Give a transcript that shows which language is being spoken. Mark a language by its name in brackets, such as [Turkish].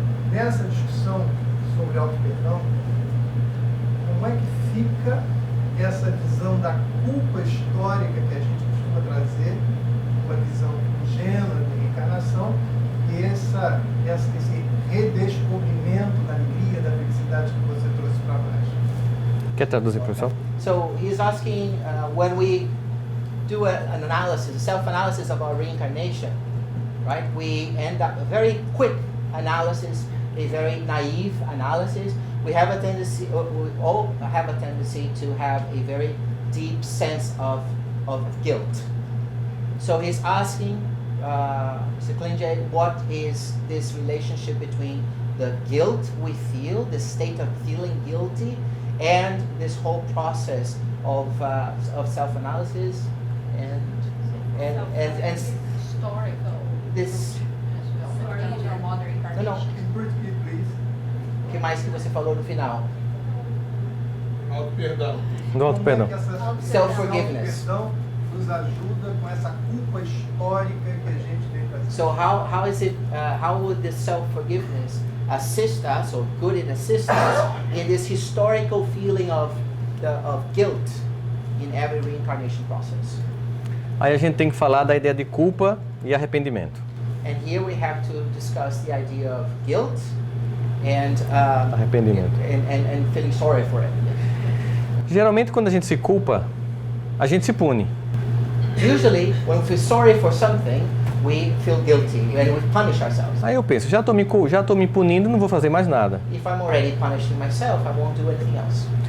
[Portuguese] Nessa discussão sobre auto-perdão, como é que fica essa visão da culpa histórica que a gente costuma trazer, uma visão ingênua de reencarnação, e esse redescobrimento da alegria, da felicidade que você trouxe para nós? Quer traduzir, professor? [English] So he's asking when we do an analysis, a self-analysis of our reincarnation, right? We end up a very quick analysis, a very naive analysis. We have a tendency, or we all have a tendency to have a very deep sense of guilt. So he's asking Mr. Klinge, what is this relationship between the guilt we feel, the state of feeling guilty, and this whole process of self-analysis and Historical. this. Original modern incarnation. [Portuguese] Não, não. [English] Repeat, please. [Portuguese] O que mais que você falou no final? Auto-perdão. Do auto perdão. Como é que essa [English] Self-forgiveness. [Portuguese] auto-perdão nos ajuda com essa culpa histórica que a gente vem trazendo? [English] So how is it? How would this self-forgiveness assist us, or could it assist us in this historical feeling of guilt in every reincarnation process? [Portuguese] Aí a gente tem que falar da ideia de culpa e arrependimento. [English] And here we have to discuss the idea of guilt and [Portuguese] Arrependimento. [English] and feeling sorry for it. [Portuguese] Geralmente, quando a gente se culpa, a gente se pune. [English] Usually, when we feel sorry for something, we feel guilty and we punish ourselves. [Portuguese] Aí eu penso, já tô me punindo, não vou fazer mais nada. [English] If I'm already punishing myself, I won't do anything else.